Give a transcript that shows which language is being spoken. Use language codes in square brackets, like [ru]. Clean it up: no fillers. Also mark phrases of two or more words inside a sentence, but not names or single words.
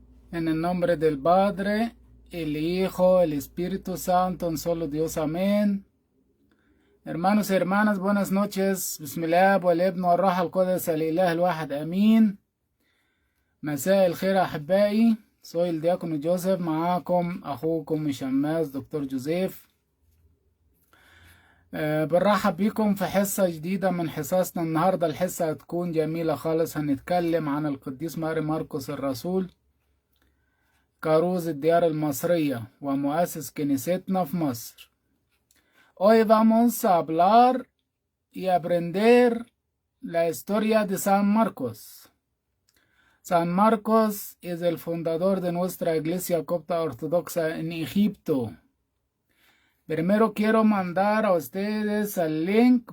[es] En el nombre del Padre, el Hijo, el Espíritu Santo, un solo Dios. Amén. Hermanos y hermanas, buenas noches. [ar] Bismillah, والابن والروح القدس الإله الواحد آمين. مساء الخير أحبائي. Soy el diácono Joseph, معاكم أخوكم الشماس دكتور جوزيف. برحب بكم في حصة جديدة من حصصنا. النهاردة الحصة هتكون جميلة خالص. هنتكلم عن القديس ماري مرقس الرسول، كاروز الديار المصرية ومؤسس كنيستنا في مصر. [es] Hoy vamos a hablar y aprender la historia de San Marcos. San Marcos es el fundador de nuestra iglesia copta ortodoxa en Egipto. Primero quiero mandar a ustedes el link.